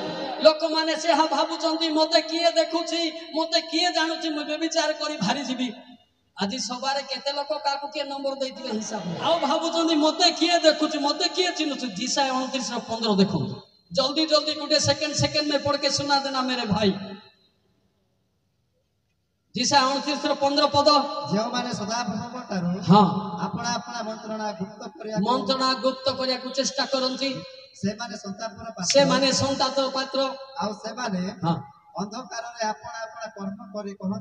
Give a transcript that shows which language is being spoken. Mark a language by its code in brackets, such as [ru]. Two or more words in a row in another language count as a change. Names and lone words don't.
[or] ଲୋକମାନେ ସେ ଭାବୁଛନ୍ତି ମତେ କିଏ ଦେଖୁଛି, ମତେ କିଏ ଜାଣୁଛି, ମୁଁ ବ୍ୟଭିଚାର କରି ବାହାରି ଯିବି। ଆଜି ସଭାରେ କେତେ ଲୋକ କାହାକୁ କିଏ ନମ୍ବର ଦେଇଥିବେ ହିସାବ, ଆଉ ଭାବୁଛନ୍ତି ମତେ କିଏ ଦେଖୁଛି, ମତେ କିଏ ଚିହ୍ନୁଛି। ଯିଶାୟ 29:15 ଦେଖନ୍ତୁ। ଜଲ୍ଦି ଜଲ୍ଦି ଗୋଟେ ସେକେଣ୍ଡ [hi] में पढ़ के सुना देना मेरे भाई। [or] ଯିଶାୟ 29:15 ପଦ। ଯେଉଁମାନେ ସଦାପ୍ରଭୁଙ୍କ ଠାରୁ ହଁ ଆପଣା ଆପଣା ମନ୍ତ୍ରଣା ଗୁପ୍ତ କରିବାକୁ ଚେଷ୍ଟା କରନ୍ତି, ସେମାନେ ସନ୍ତାପର ପାତ୍ର। ଆଉ ସେମାନେ ହଁ ଅନ୍ଧକାରରେ ଆପଣା ଆପଣା କର୍ମ କରି କହନ୍ତି,